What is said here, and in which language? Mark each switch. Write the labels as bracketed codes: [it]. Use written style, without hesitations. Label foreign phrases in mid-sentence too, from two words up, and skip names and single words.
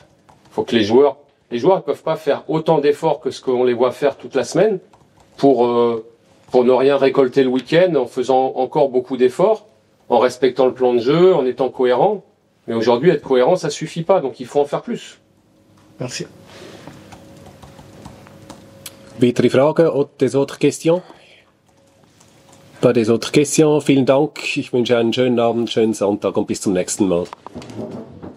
[fr] Il faut que les joueurs ne peuvent pas faire autant d'efforts que ce qu'on les voit faire toute la semaine pour ne rien récolter le week-end, en faisant encore beaucoup d'efforts, en respectant le plan de jeu, en étant cohérent. Mais aujourd'hui, être cohérent, ça suffit pas, donc il faut en faire plus. Merci. [de] Weitere Fragen oder [fr] des autres questions? Pas des autres questions. [de] Vielen Dank. Ich wünsche einen schönen Abend, schönen Sonntag und bis zum nächsten Mal.